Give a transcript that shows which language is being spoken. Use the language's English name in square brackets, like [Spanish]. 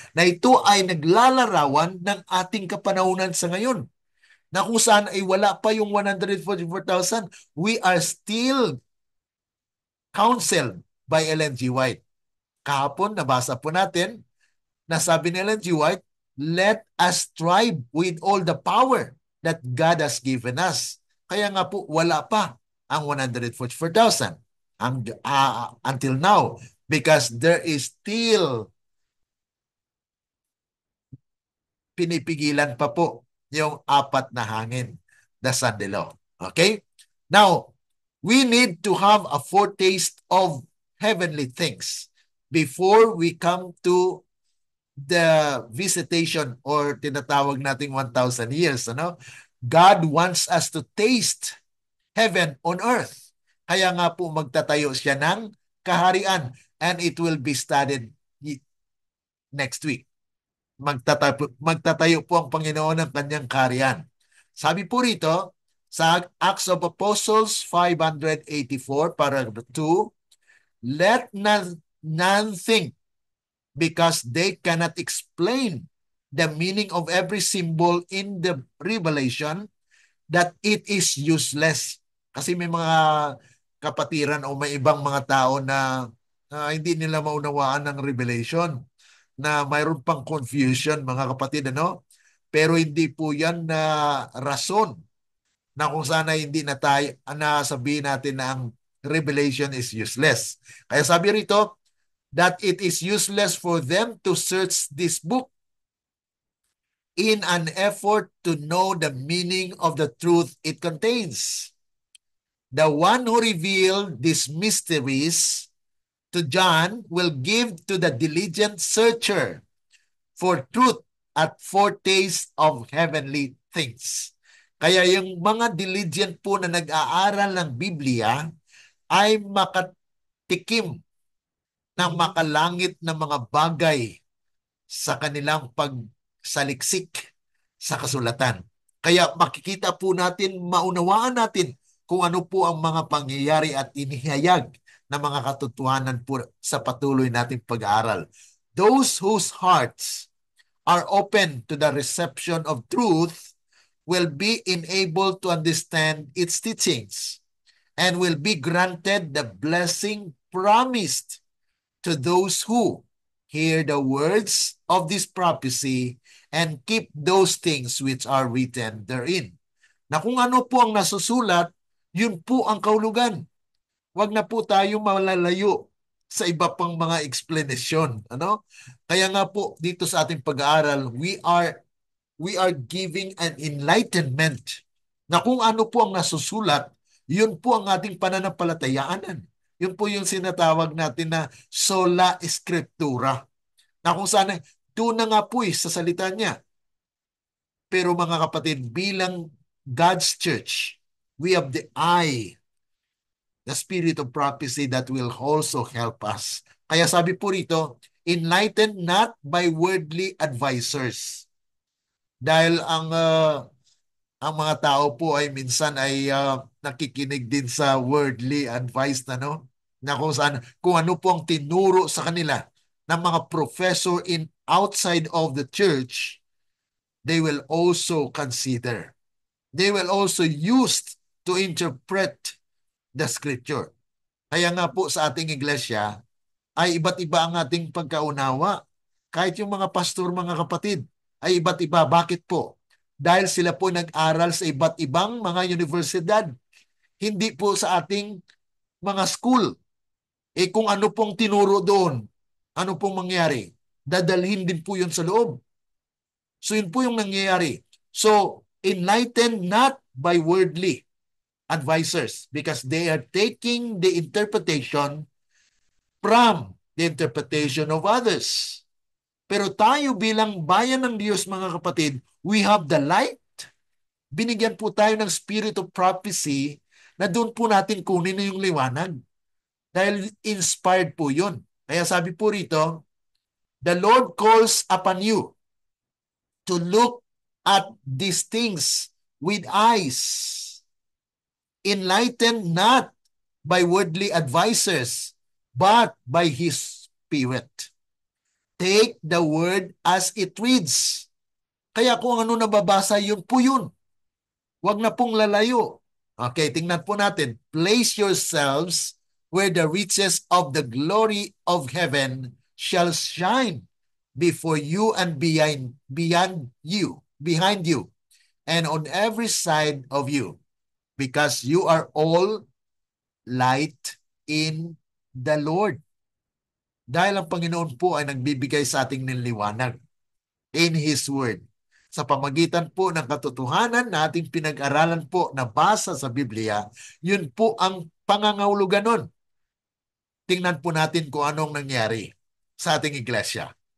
[Filipino] Na ito ay naglalarawan ng ating kapanahunan sa ngayon, na kung saan ay wala pa yung 144,000. [English] We are still counseled by Ellen G. White. [Filipino] Kahapon, nabasa po natin, na sabi ni Ellen G. [English] White, let us strive with all the power that God has given us. [Filipino] Kaya nga po, wala pa ang 144,000 [English] until now, because there is still [Filipino] pinipigilan pa po yung apat na hangin, [English] the Sunday law. Okay? Now, we need to have a foretaste of heavenly things before we come to the visitation, [Filipino] or tinatawag nating [English] 1,000 years. God wants us to taste heaven on earth. [Filipino] Kaya nga po magtatayo siya ng kaharian, [English] and it will be studied next week. [Filipino] Magtatayo po ang Panginoon ng kanyang kaharian. Sabi po rito sa [English] Acts of Apostles 584, paragraph 2, let none think, because they cannot explain the meaning of every symbol in the Revelation, that it is useless. [Filipino] Kasi may mga kapatiran o may ibang mga tao na hindi nila maunawaan ng Revelation, na mayroon pang confusion, mga kapatid, Pero hindi po yan na rason na kung sana hindi na tayo sabihin natin na ang Revelation [English] is useless. [Filipino] Kaya sabi rito, [English] that it is useless for them to search this book in an effort to know the meaning of the truth it contains. The one who revealed these mysteries to John will give to the diligent searcher for truth at foretaste of heavenly things. [Filipino] Kaya yung mga diligent po na nag-aaral ng Biblia ay makatikim ng makalangit na mga bagay sa kanilang pagsaliksik sa kasulatan. Kaya makikita po natin, maunawaan natin kung ano po ang mga pangyayari at inihayag na mga katotohanan po sa patuloy nating pag-aaral. [English] Those whose hearts are open to the reception of truth will be enabled to understand its teachings and will be granted the blessing promised to those who hear the words of this prophecy and keep those things which are written therein. [Filipino] Na kung ano po ang nasusulat, yun po ang kahulugan. Huwag na po tayo malalayo sa iba pang mga explanation. Kaya nga po dito sa ating pag-aaral, [English] we are giving an enlightenment [Filipino] na kung ano po ang nasusulat, yun po ang ating pananampalatayaanan. Yun po yung sinatawag natin na sola scriptura. Na kung saan, doon na nga po sa salita niya. Pero mga kapatid, bilang [English] God's church, we have the spirit of prophecy that will also help us. [Filipino] Kaya sabi po rito, [English] Enlightened not by worldly advisors. [Filipino] Dahil ang mga tao po ay minsan ay nakikinig din sa worldly advice na kung ano po ang tinuro sa kanila ng mga professor [English] in outside of the church, they will also consider. They will also use to interpret the scripture. [Filipino] Kaya nga po sa ating iglesia ay iba't iba ang ating pagkaunawa. Kahit yung mga pastor, mga kapatid, ay iba't iba. Bakit po? Dahil sila po nag-aral sa iba't ibang mga universidad. Hindi po sa ating mga school. Kung ano pong tinuro doon, ano pong mangyari? Dadalhin din po yun sa loob. So yun po yung nangyayari. [English] So, enlightened not by worldly advisors because they are taking the interpretation from the interpretation of others. [Filipino] Pero tayo bilang bayan ng Diyos, mga kapatid, [English] we have the light. [Filipino] Binigyan po tayo ng spirit of prophecy na doon po natin kunin yung liwanag. Dahil inspired po yun. Kaya sabi po rito, [English] the Lord calls upon you to look at these things with eyes, enlightened not by worldly advisors, but by His Spirit. Take the word as it reads. [Filipino] Kaya kung ano nababasa, yun po yun. Huwag na pong lalayo. Okay, tingnan po natin. [English] Place yourselves where the riches of the glory of heaven shall shine before you and behind you, and on every side of you, because you are all light in the Lord. [Filipino] Dahil ang Panginoon po ay nagbibigay sa ating ng liwanag [English] in His Word. [Filipino] Sa pamagitan po ng katotohanan na ating pinag-aralan po na basa sa Biblia, yun po ang pangangahulugan nun. Tingnan po natin kung anong nangyari sa ating iglesia.